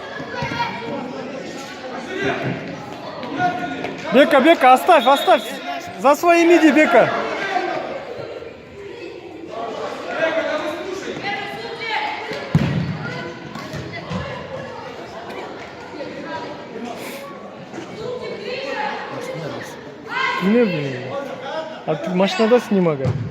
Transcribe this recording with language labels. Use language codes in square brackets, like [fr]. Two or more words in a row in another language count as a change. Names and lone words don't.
[ru] Бека, оставь. За своими иди, Бека. Не bileyim. [tr] Artık maçlarda снимай.